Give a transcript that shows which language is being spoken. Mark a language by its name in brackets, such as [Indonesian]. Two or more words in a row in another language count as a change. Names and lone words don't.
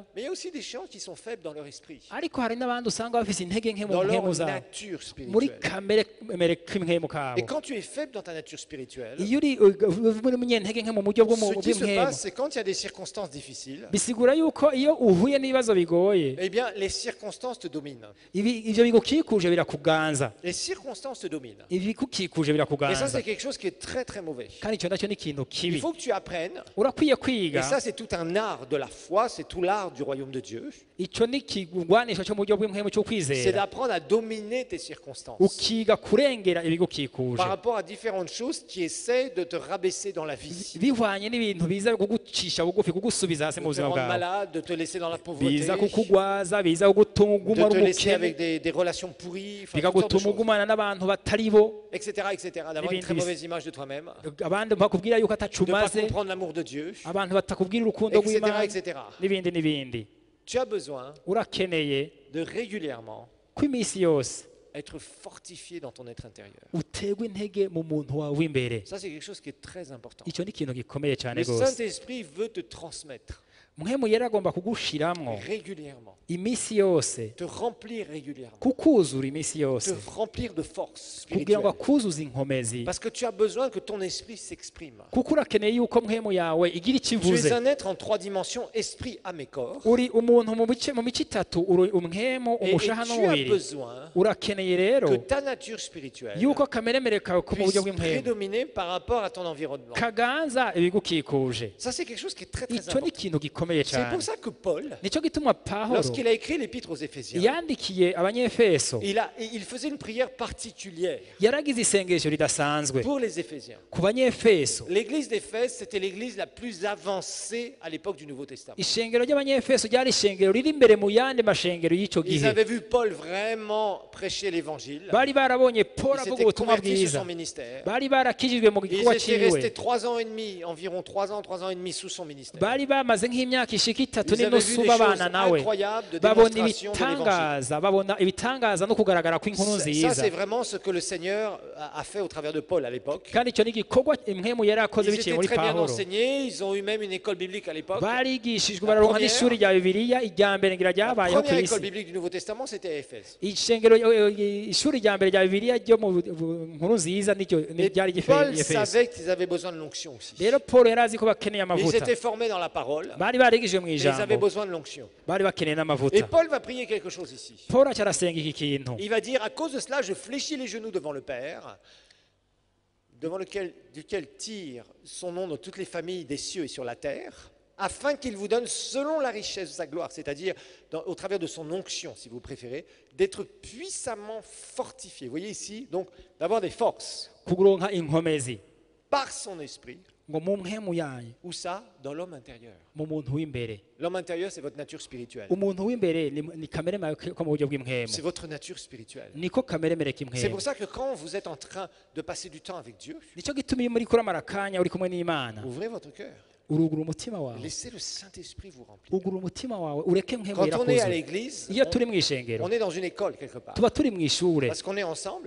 [French] Mais il y a aussi des gens qui sont faibles dans leur esprit, [Rundi] ariko hari n'abandi usanga bafise intege nke mu [French] dans [Rundi] mpemu [French] leur [Rundi] zabo [French] nature [Rundi] muri [French] spirituelle. [Rundi] kamere k'impemu [French] Et [Rundi] kabo [French] quand tu es faible dans ta nature spirituelle, [Rundi] iyo uri muri munyentege nke mu buryo [French] ce qui se [Rundi] bw'impemu [French] passe, c'est quand il y a des circonstances difficiles, [Rundi] bisigura yuko iyo uhuye n'ibibazo bigoye [French] eh bien, les circonstances te dominent. [Rundi] ivyo bigukikuje birakuganza [French] Les circonstances te dominent. [Rundi] ibigukikuje [French] Et ça, [Rundi] birakuganza [French] c'est quelque chose qui est très, très mauvais. [Rundi] kandi icyo nacyo ni ikintu [French] Il [Rundi] kibi [French] faut que tu apprennes, [Rundi] urakwiye [French] et [Rundi] kwiga [French] ça, c'est tout un art de la foi, c'est tout l'art du royaume de Dieu, [Rundi] icyo ni ikigwanisho cyo mu buryo bw'impemu cyo [French] c'est [Rundi] kwizera [French] d'apprendre à dominer tes circonstances [Rundi] ukiga kurengera ibigukikuje [French] par rapport à différentes choses qui essaient de te rabaisser dans la vie, [Rundi] bihwanye n'ibintu biza kugucisha bugufi kugusubiza hasi mu [French] de te [Rundi] buzima [French] rendre [Rundi] bwawe [French] malade, de te laisser dans la pauvreté, [Rundi] biza kukugwaza biza kugutuma uguma [French] de [Rundi] ari [French] te laisser [Rundi] umukene [French] avec des relations pourries, enfin, toutes sortes de [Rundi] bikagutuma [French] choses, [Rundi] ugumana n'abantu batari bo [French] etc., d'avoir une très [Rundi] Ibindi [French] mauvaise image de toi-même, [Rundi] abandi bakubwira yuko atacu [French] de ne pas [Rundi] umaze [French] comprendre l'amour de Dieu, [Rundi] abantu batakubwira urukundo [French] etc., [Rundi] rw'imana [French] etc. [Rundi] n'ibindi n'ibindi [French] Tu as besoin [Rundi] urakeneye [French] de régulièrement [Rundi] ko iminsi yose [French] être fortifié dans ton être intérieur. [Rundi] uterwa intege mu muntu wawe w'imbere [French] Ça, c'est quelque chose qui est très important. [Rundi] icyo ni ikintu gikomeye cyane [French] Le [Rundi] rwose [French] Saint-Esprit veut te transmettre [Rundi] mwemu yari agomba kugushiramwo [French] régulièrement, [Rundi] iminsi yose [French] te remplir régulièrement, [Rundi] kukuzura iminsi [French] te [Rundi] yose [French] remplir de force [Rundi] kugira ngo [French] spirituelle. [Rundi] akuzuze inkomezi [French] Parce que tu as besoin que ton esprit s'exprime. [Rundi] kuko urakeneye yuko mwemu yawe igira [French] Tu es [Rundi] ikivuze [French] un être en 3 dimensions, esprit, âme et corps. [Rundi] uri umuntu mu mico itatu uri umwemu [French] Et [Rundi] umushaha [French] tu as [Rundi] n'umubiri [French] besoin [Rundi] urakeneye rero [French] que ta nature spirituelle [Rundi] yuko akameremere kawe ko mu [French] puisse [Rundi] buryo bw'impemu [French] prédominer par rapport à ton environnement. [Rundi] kaganza ibigukikuje [French] Ça, c'est quelque chose qui est très, très [Rundi] icyo ni [French] important. [Rundi] ikintu gikomeye [French] C'est [Rundi] cyane [French] pour ça que Paul, [Rundi] nicyo gituma pawulo [French] lorsqu'il a écrit l'épître aux Éphésiens, [Rundi] yandikiye abanyefeso [French] il faisait une prière particulière [Rundi] yaragize isengesho ridasanzwe [French] pour les Éphésiens. [Rundi] ku banyefeso [French] L'église d'Éphèse, c'était l'église la plus avancée à l'époque du Nouveau Testament. [Rundi] ishengero ry'abanyefeso ryari ishengero riri imbere mu yandi mashengero y'icyo [French] Ils [Rundi] gihe [French] avaient vu Paul vraiment prêcher l'évangile. [Rundi] bari barabonye paul [French] Ils [Rundi] avuga [French] s'étaient [Rundi] ubutumwa [French] convertis sur [Rundi] bwiza [French] son ministère. [Rundi] bari barakijijwe mu [French] Ils [Rundi] gikorwa [French] étaient restés [Rundi] ciwe [French] 3 ans et demi, environ 3 ans et demi sous son ministère. [Rundi] bari bamaze nk'imyaka ishika itatu [French] Ils avaient vu [Rundi] n'inusu [French] des choses [Rundi] babana nawe [French] incroyables de [Rundi] babona [French] démonstration de l'évangile. [Rundi] babona ibitangaza no kugaragara kw'inkuru [French] Ça, [Rundi] nziza [French] c'est vraiment ce que le Seigneur a fait au travers de Paul à l'époque. [Rundi] kandi icyo ni igikorwa impwemu yari akoze [French] Ils [Rundi] biciye [French] étaient [Rundi] muri [French] très bien [Rundi] pawulo [French] enseignés, ils ont eu même une école biblique à l'époque. [Rundi] barigishijwe bararonka [French] première- [Rundi] n'ishuri rya bibiliya irya mbere ngira [French] La [Rundi] ryabayeho ku [French] première école [Rundi] isi [French] biblique du Nouveau Testament, c'était à Éphèse. [Rundi] ishengero ishuri rya mbere rya bibiliya ryo mu nkuru nziza nicyo [French] Et [Rundi] ryari [French] Paul [Rundi] efeso [French] savait qu'ils avaient besoin de l'onction aussi. [Rundi] rero paul yari azi ko bakeneye [French] Ils [Rundi] amavuta [French] étaient formés dans la parole, [Rundi] bari barigishijwe mu [French] mais ils avaient [Rundi] ijambo [French] besoin de l'onction. [Rundi] bari bakeneye [French] Et [Rundi] n'amavuta [French] Paul va prier quelque chose ici. [Rundi] paul arasenga iki kintu [French] Il va dire, à cause de cela, je fléchis les genoux devant le Père, duquel tire son nom dans toutes les familles des cieux et sur la terre, afin qu'il vous donne selon la richesse de sa gloire, c'est-à-dire au travers de son onction, si vous préférez, d'être puissamment fortifié. Vous voyez ici, donc, d'avoir des forces [Rundi] kuronka inkomezi [French] par son esprit. [Rundi] ngo mu mpemu yanyu [French] Où ça? Dans l'homme intérieur. [Rundi] mu muntu w'imbere. [French] L'homme intérieur, c'est votre nature spirituelle. [Rundi] Umuntu w'imbere ni kamere mawe ko mu buryo bw'impemu, [French] C'est votre nature spirituelle. [Rundi] niko kamere mere [French] C'est [Rundi] k'impemu. [French] pour ça que quand vous êtes en train de passer du temps avec Dieu, [Rundi] Nicyo gituma iyo muri kuramara akanya uri kumwe n'Imana, [French] ouvrez votre cœur. [Rundi] urugura umutima wawe, [French] Laissez le Saint-Esprit vous remplir. [Rundi] ugura umutima wawe ureke mpemu [French] Quand on est à [Rundi] irakuzuza. [French] l'église, [Rundi] Iyo turi mu ishengero [French] on est dans une école quelque part. [Rundi] tuba turi mu ishure, [French] Parce qu'on est ensemble.